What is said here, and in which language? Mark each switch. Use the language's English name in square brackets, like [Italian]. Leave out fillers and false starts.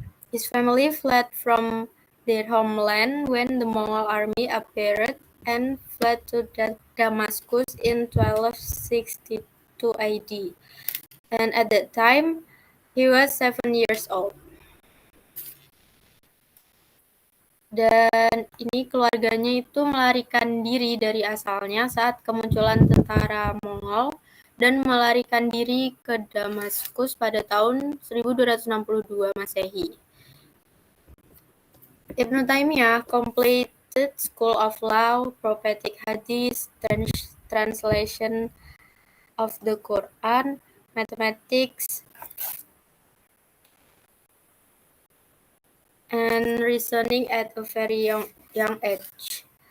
[English] His family fled from their homeland when the Mongol army appeared and fled to Damascus in 1262 AD. And at that time, he was 7 years old. [Indonesian] Dan ini keluarganya itu melarikan diri dari asalnya saat kemunculan tentara Mongol dan melarikan diri ke Damaskus pada tahun 1262 Masehi. [English] Ibn Taymiyah completed School of Law, Prophetic Hadith, translation of the Quran, mathematics, and reasoning at a very young age.